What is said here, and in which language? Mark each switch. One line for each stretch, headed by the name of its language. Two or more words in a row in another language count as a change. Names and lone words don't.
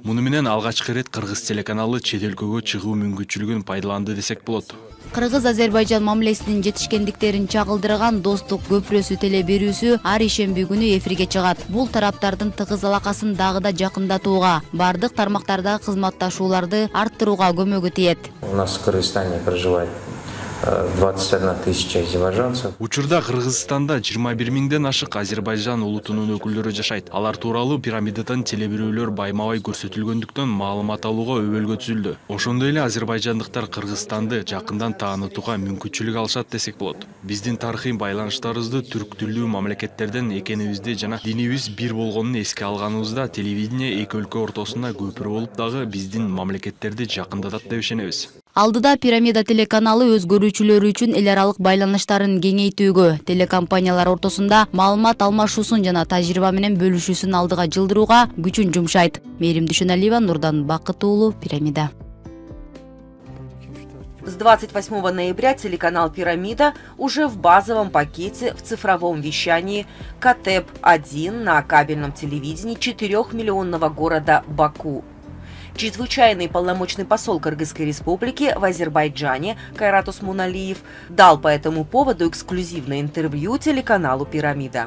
Kyrgyz: Муну менен алгачкы ирет Кыргыз телеканалы чет өлкөгө чыгуу мүмкүнчүлүгүн пайдаланды десек болот. Кыргыз-Азербайжан мамилесинин жетишкендиктерин чагылдырган достук көпүрөсү теле берүүсү ар ишемби күнү эфирге чыгат. Бул тараптардын тыгыз алакасын дагы да жакындатууга, бардык тармактарда кызматташууларды арттырууга көмөгү тиет.
Russian: У нас в Кыргызстане проживает 21 тысяча азербайджанцев.
Kyrgyz: Учурда Кыргызстанда 21 миңден ашык Азербайжан улутунун өкүлдөрү жашайт. Алар тууралуу пирамидадан теле берүүлөр байма-бай көрсөтүлгөндүктөн маалымат алууга өбөлгө түзүлдү. Ошондой эле азербайжандыктар Кыргызстанды жакындан таанытууга мүмкүнчүлүк алышат десек болот. Биздин тарыхый байланыштарыбызды түрк тилдүү мамлекеттерден экенибизди жана динибиз бир болгонун эске алганыбызда телевидение эки өлкө ортосунда көпүрө болуп дагы биздин мамлекеттерди жакындатат деп ишенебиз. Алдыда пирамида телеканалы өз көрүүчүлөрү үчүн эл аралык байланыштарын кеңейтүүгө, телекомпаниялар ортосунда маалымат алмашуусун жана тажрыйба менен бөлүшүүсүн алдыга жылдырууга күчүн жумшайт. Мээрим Дүйшөналиева, Нурдан Бакыт уулу, Пирамида.
Russian: С 28 ноября телеканал «Пирамида» уже в базовом пакете в цифровом вещании КТЭП-1 на кабельном телевидении 4-миллионного города Баку. Чрезвычайный полномочный посол Кыргызской республики в Азербайджане Кайрат Осмоналиев дал по этому поводу эксклюзивное интервью телеканалу «Пирамида».